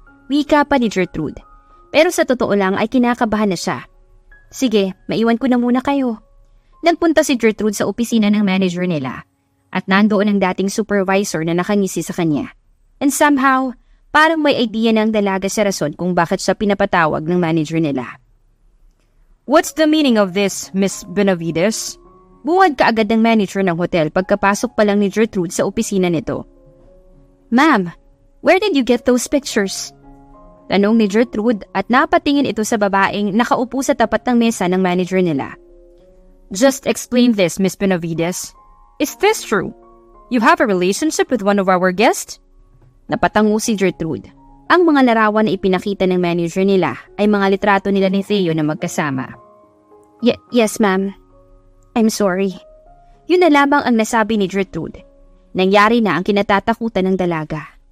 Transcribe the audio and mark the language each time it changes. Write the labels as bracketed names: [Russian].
[Filipino] Wika pa ni Gertrude. Pero sa totoo lang ay kinakabahan na siya. Sige, maiwan ko na muna kayo. Nagpunta si Gertrude sa opisina ng manager nila at nandoon ang dating supervisor na nakangisi sa kanya. And somehow, parang may idea ng dalaga sa rason kung bakit siya pinapatawag ng manager nila. [English] What's the meaning of this, Miss Benavides? [Filipino] Buwad kaagad ng manager ng hotel pagkapasok pa lang ni Gertrude sa opisina nito. [English] Ma'am, where did you get those pictures? [Filipino] Tanong ni Gertrude at napatingin ito sa babaeng nakaupo sa tapat ng mesa ng manager nila. [English] Just explain this, Miss Benavides. Is this true? You have a relationship with one of our guests? [Filipino] Napatango si Gertrude. Ang mga larawan na ipinakita ng manager nila ay mga litrato nila ni Theo na magkasama. [English] Yes, ma'am. I'm sorry. [Filipino] Yun na lamang ang nasabi ni Gertrude. Nangyari na ang kinatatakutan ng dalaga.